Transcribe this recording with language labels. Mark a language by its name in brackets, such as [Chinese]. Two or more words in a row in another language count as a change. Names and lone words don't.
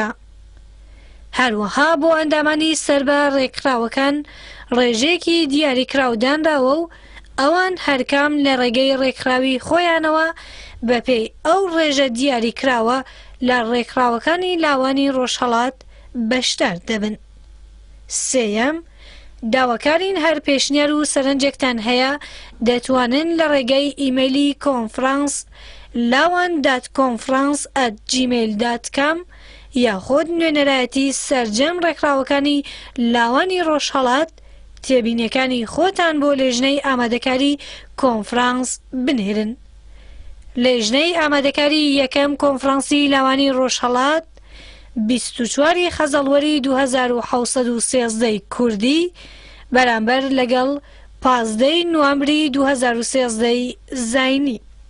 [Central Kurdish] هەروەها بۆ ئەندامانی سەربە ڕێکخراوەکان ڕێژەیەکی دیاریکراودانراوە و ئەوان هەرکام لە ڕێگەی ڕێکخراوی خۆیانەوە بەپێی ئەو ڕێژە دیاریکراوە لە ڕێکخراوەکانی لاوانی ڕۆژهەڵات بەشدار دەبن. سێیەم، داواکارین هەر پێشنیار و سەرنجێکتان هەیە دەتوانن لە ڕێگەی ئیمەیلی کۆنفرانس lawan.conference@gmail.com یاخۆد نوێنەرایەتی سەرجەم ڕێکخراوەکانی لاوانی ڕۆژهەڵات تێبینیەکانی خۆتان بۆ لێژنەی ئامادەکاری کۆنفرانس بنێرن. لێژنەی ئامادەکاری یەکەم کۆنفرانسی لاوانی ڕۆژهەڵات 24 خەزەڵوەری 2713 کوردی بەرامبەر لەگەڵ 15 نوامبری 2013 زاینی.